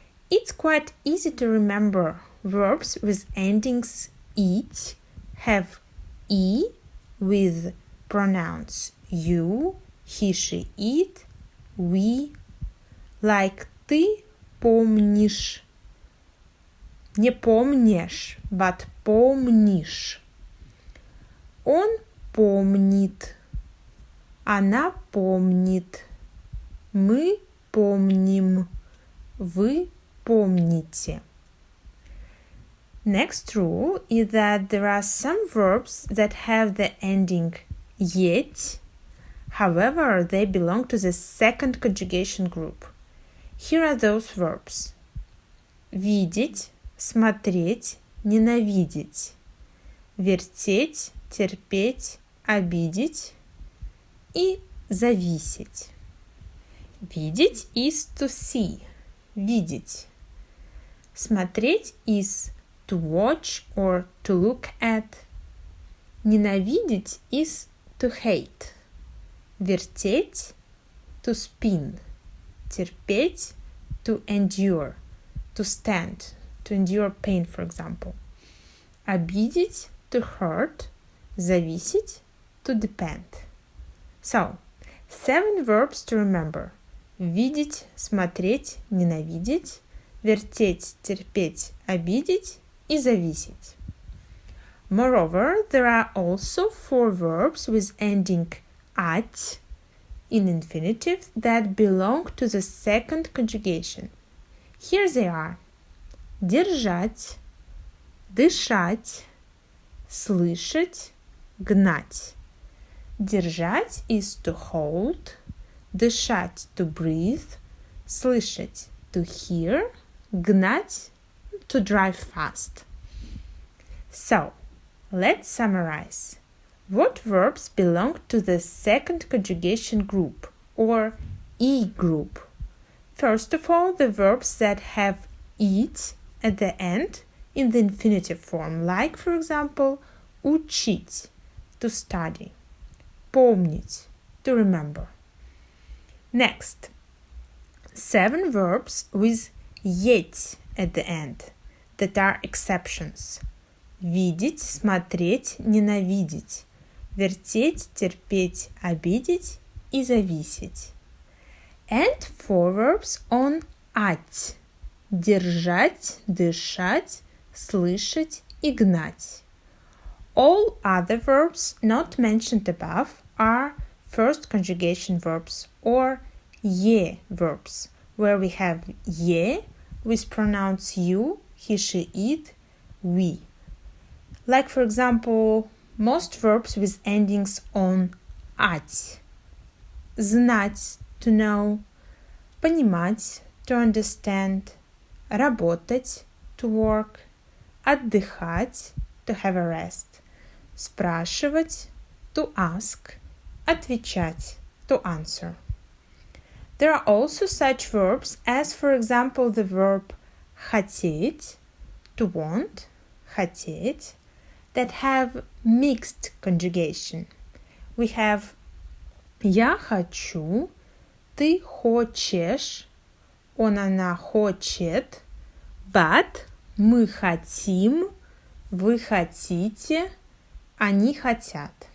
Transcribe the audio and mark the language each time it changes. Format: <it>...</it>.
<en>It's quite easy to remember verbs with endings «ить» have «и» with pronouns you, he, she, it, we, like</en> <ru>ты помнишь. Не помнишь, but помнишь. Он помнит. Она помнит. Мы помним. Вы помните.</ru> <en>Next rule is that there are some verbs that have the ending yet. However, they belong to the second conjugation group. Here are those verbs.</en> <ru>Видеть, смотреть, ненавидеть. Вертеть, терпеть, обидеть. И зависеть.</ru> <en>Видеть is to see.</en> <ru>Видеть.</ru> <en>Смотреть is to watch or to look at. Ненавидеть is to hate. Вертеть to spin. Терпеть to endure. To stand. To endure pain, for example. Обидеть to hurt. Зависеть to depend. So, 7 verbs to remember.</en> <ru>Видеть, смотреть, ненавидеть. Вертеть, терпеть, обидеть и зависеть.</ru> <en>Moreover, there are also 4 verbs with ending at in infinitive that belong to the second conjugation. Here they are.</en> <ru>Держать, дышать, слышать, гнать.</ru> <en>Держать is to hold, дышать to breathe, слышать to hear, гнать to drive fast. So, let's summarize. What verbs belong to the second conjugation group or E group? First of all, the verbs that have it at the end in the infinitive form, like, for example, учить, to study, помнить, to remember. Next, 7 verbs with yet at the end that are exceptions.</en> <ru>Видеть, смотреть, ненавидеть. Вертеть, терпеть, обидеть и зависеть.</ru> <en>And 4 verbs on at.</en> <ru>Держать, дышать, слышать и гнать.</ru> <en>All other verbs not mentioned above are first conjugation verbs or ye verbs, where we have ye with pronouns you, he, she, it, we. Like, for example, most verbs with endings on at. Знать, to know, понимать, to understand, работать, to work, отдыхать, to have a rest, спрашивать, to ask, отвечать, to answer. There are also such verbs as, for example, the verb хотеть, to want, хотеть, that have mixed conjugation. We have</en> <ru>я хочу, ты хочешь, он, она хочет, but мы хотим, вы хотите, они хотят.</ru>